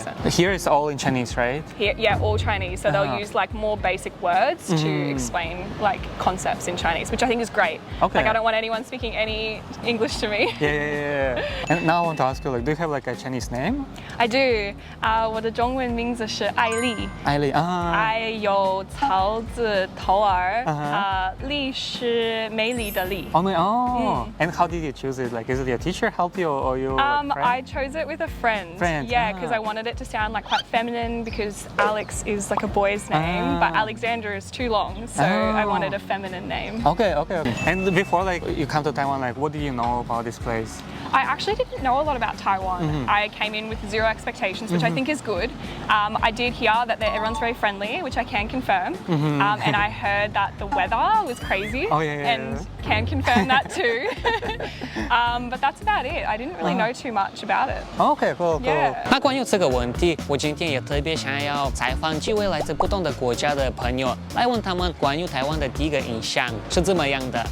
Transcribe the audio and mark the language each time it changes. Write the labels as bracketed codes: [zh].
[en] Here it's all in Chinese, right? Here, yeah, all Chinese. So they'll use like more basic words to explain like concepts in Chinese, which I think is great. Okay. Like I don't want anyone speaking any English to me. Yeah. And now I want to ask you, like, do you have like a Chinese name? I do. [zh] 我的中文名字是艾丽。艾丽艾有草字头儿，丽是美丽的丽。 [en] And how did you choose it? Like, is it your teacher help you or you? I chose it with a friend. Yeah, because I wanted it to sound like quite feminine because Alex is like a boy's name, but Alexander is too long, so I wanted a feminine name. Okay. And before like you come to Taiwan, like what did you know about this place? I actually didn't know a lot about Taiwan. I came in with zero expectations, which I think is good. I did hear that everyone's very friendly, which I can confirm. And I heard that the weather was crazy. And can confirm that too. But that's about it. I didn't really know too much about it. Okay, cool. Yeah. [zh] 那关于这个问题，我今天也特别想要采访几位来自不同的国家的朋友，来问他们关于台湾的第一个印象是怎么样的。